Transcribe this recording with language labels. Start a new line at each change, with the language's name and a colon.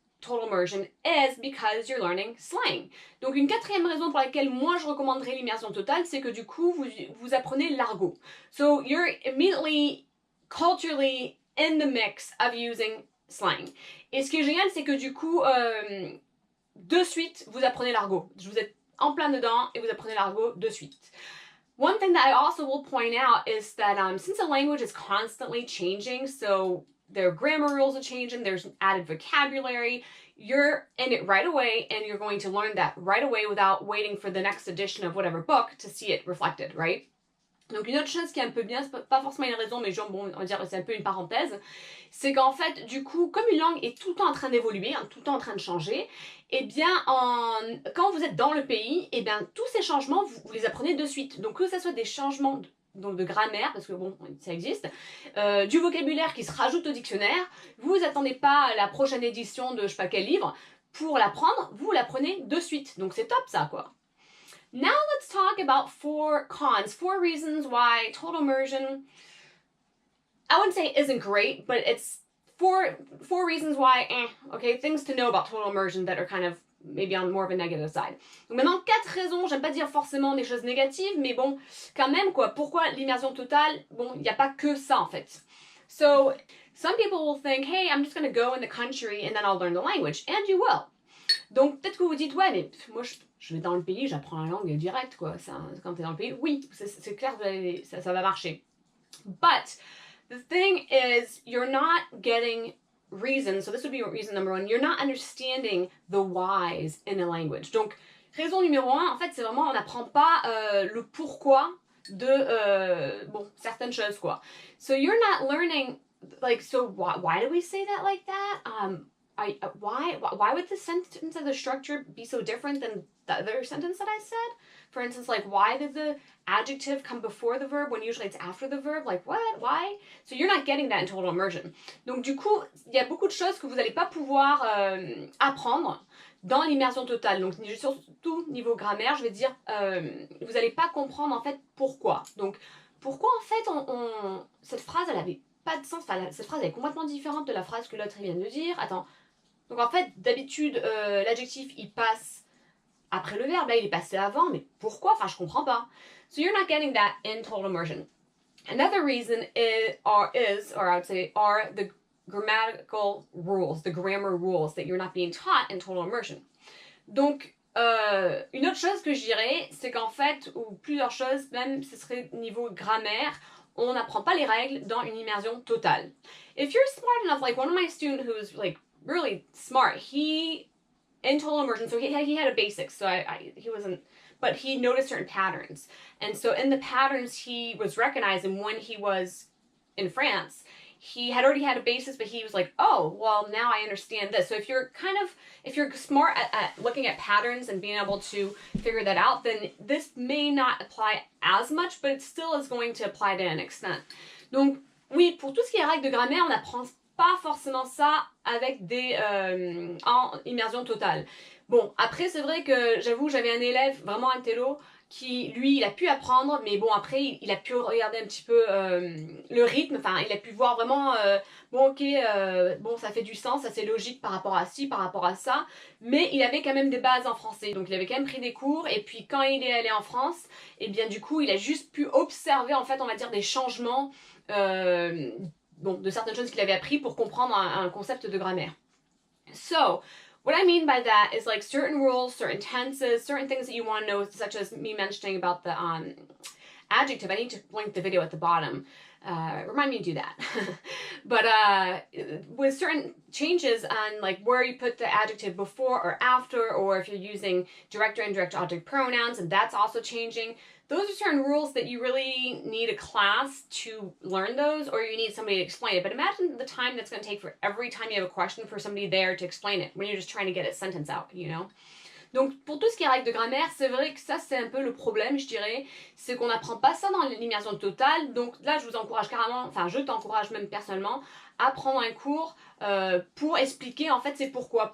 English: total immersion is because you're learning slang.
French: Donc une quatrième raison pour laquelle moi je recommanderais l'immersion totale, c'est que du coup vous apprenez l'argot.
English: So you're immediately culturally in the mix of using slang.
French: Et ce qui est génial, c'est que du coup de suite vous apprenez l'argot. Vous êtes en plein dedans et vous apprenez l'argot de suite.
English: One thing that I also will point out is that since a language is constantly changing, so their grammar rules are changing, there's added vocabulary, you're in it right away and you're going to learn that right away without waiting for the next edition of whatever book to see it reflected, right?
French: Donc une autre chose qui est un peu bien, c'est pas forcément une raison, mais genre, bon, on va dire c'est un peu une parenthèse, c'est qu'en fait, du coup, comme une langue est tout le temps en train d'évoluer, tout le temps en train de changer, eh bien, quand vous êtes dans le pays, eh bien, tous ces changements, vous les apprenez de suite. Donc que ce soit des changements de grammaire, parce que bon, ça existe, du vocabulaire qui se rajoute au dictionnaire, vous attendez pas à la prochaine édition de je sais pas quel livre pour l'apprendre, vous l'apprenez de suite. Donc c'est top ça, quoi.
English: Now let's talk about 4 cons, 4 reasons why total immersion, I wouldn't say isn't great, but it's four reasons why, okay, things to know about total immersion that are kind of maybe on more of a negative side.
French: Donc maintenant, 4 raisons, j'aime pas dire forcément des choses négatives, mais bon, quand même, quoi, pourquoi l'immersion totale? Bon, il n'y a pas que ça, en fait.
English: So, some people will think, hey, I'm just going to go in the country and then I'll learn the language, and you will.
French: Donc, peut-être que vous dites, ouais, mais moi, je vais dans le pays, j'apprends la langue direct, quoi. Quand tu es dans le pays, oui, c'est clair, ça va marcher.
English: But, the thing is, you're not getting reason, so this would be reason number 1, you're not understanding the whys in a language.
French: Donc, raison numéro 1, en fait, c'est vraiment, on n'apprend pas le pourquoi de, bon, certaines choses, quoi.
English: So, you're not learning, like, so why do we say that like that? Why would the sentence of the structure be so different than the other sentence that I said? For instance, like, why did the adjective come before the verb when usually it's after the verb? Like, what? Why? So you're not getting that in total immersion.
French: Donc, du coup, il y a beaucoup de choses que vous n'allez pas pouvoir apprendre dans l'immersion totale. Donc, surtout niveau grammaire, je vais dire, vous n'allez pas comprendre, en fait, pourquoi. Donc, pourquoi, en fait, cette phrase, elle avait pas de sens. Enfin, cette phrase, elle est complètement différente de la phrase que l'autre vient de dire. Attends. Donc, en fait, d'habitude, l'adjectif, il passe après le verbe, là il est passé avant, mais pourquoi? Enfin, je comprends pas.
English: So you're not getting that in total immersion. Another reason are the grammatical rules, the grammar rules that you're not being taught in total immersion.
French: Donc, une autre chose que je dirais, c'est qu'en fait, ou plusieurs choses, même ce serait niveau grammaire, on n'apprend pas les règles dans une immersion totale.
English: If you're smart enough, like one of my students who's like really smart, in total immersion, so he had a basics, so he wasn't, but he noticed certain patterns. And so in the patterns he was recognizing when he was in France, he had already had a basis, but he was like, oh, well, now I understand this. So if you're smart at looking at patterns and being able to figure that out, then this may not apply as much, but it still is going to apply to an extent.
French: Donc, oui, pour tout ce qui est règles de grammaire, on apprend pas forcément ça avec en immersion totale. Bon, après, c'est vrai que j'avoue, j'avais un élève, vraiment un télo, qui, lui, il a pu apprendre, mais bon, après, il a pu regarder un petit peu le rythme, enfin, il a pu voir vraiment, bon, ok, bon, ça fait du sens, ça c'est logique par rapport à ci, par rapport à ça, mais il avait quand même des bases en français, donc il avait quand même pris des cours, et puis quand il est allé en France, et bien du coup, il a juste pu observer, en fait, on va dire, des changements, bon, de certaines choses qu'il avait appris pour comprendre un concept de grammaire.
English: So, what I mean by that is like certain rules, certain tenses, certain things that you want to know, such as me mentioning about the adjective. I need to link the video at the bottom. Remind me to do that. But with certain changes on like where you put the adjective before or after, or if you're using direct or indirect object pronouns, and that's also changing. Those are certain rules that you really need a class to learn those, or you need somebody to explain it. But imagine the time that's going to take for every time you have a question for somebody there to explain it, when you're just trying to get a sentence out, you know?
French: Donc, pour tout ce qui est règles de grammaire, c'est vrai que ça, c'est un peu le problème, je dirais. C'est qu'on n'apprend pas ça dans l'immersion totale. Donc là, je vous encourage carrément, enfin, je t'encourage même personnellement, à prendre un cours pour expliquer, en fait, c'est pourquoi.